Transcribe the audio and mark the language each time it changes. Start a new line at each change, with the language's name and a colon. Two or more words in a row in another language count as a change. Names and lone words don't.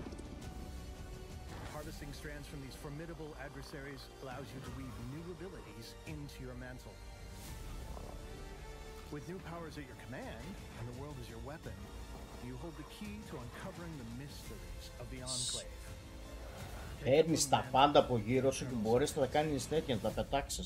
English: Harvesting strands from these formidable adversaries allows you to weave new abilities into your mantle. With new powers at your command, and the world is your weapon, you hold the key to uncovering the mysteries of the Enclave.
Greek: Παίρνεις τα πάντα από γύρω σου και μπορείς να τα κάνεις τέτοια, να τα πετάξεις.